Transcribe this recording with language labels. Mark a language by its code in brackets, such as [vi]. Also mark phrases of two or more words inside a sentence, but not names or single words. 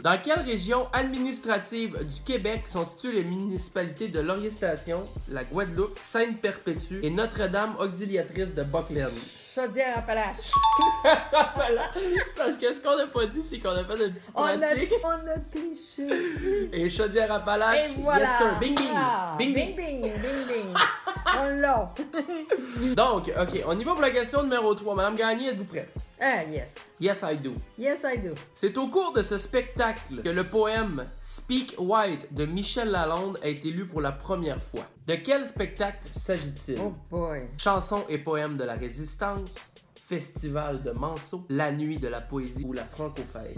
[fr] Dans quelle région administrative du Québec sont situées les municipalités de Laurier-Station, la Guadeloupe, Sainte-Perpétue et Notre-Dame auxiliatrice de Buckland? Chaudière-Appalaches. Voilà. Parce que ce qu'on n'a pas dit, c'est qu'on a fait une petite On pratique. a triché. Et Chaudière-Appalaches, Et voilà. [en] yes sir. Bing bing. Ah, Bing bing bing. bing. Bing bing. [fr] On l'a. Donc, ok, on y va pour la question numéro 3. Madame Gagné, êtes-vous prête? [en] Ah, yes. Yes, I do. Yes, I do. [fr] C'est au cours de ce spectacle que le poème Speak White de Michel Lalonde a été lu pour la première fois. De quel spectacle s'agit-il? [en] Oh boy. [fr] Chansons et poèmes de la Résistance, Festival de Manceau, La nuit de la poésie ou la Francofête.